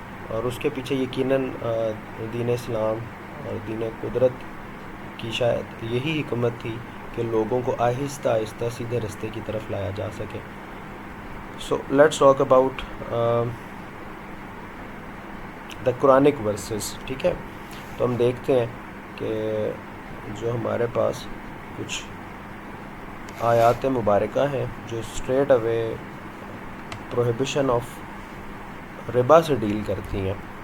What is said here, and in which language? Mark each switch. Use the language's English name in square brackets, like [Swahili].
[Urdu] اور اس کے پیچھے یقیناً دین اسلام اور دین قدرت کی شاید یہی حکمت تھی کہ لوگوں کو آہستہ آہستہ سیدھے رستے کی طرف لایا جا سکے. [English] So let's talk about the Quranic verses. [Urdu] ٹھیک ہے، تو ہم دیکھتے ہیں کہ جو ہمارے پاس کچھ آیات مبارکہ ہیں جو [English] straight away prohibition of ربا [Urdu] سے ڈیل کرتی ہیں.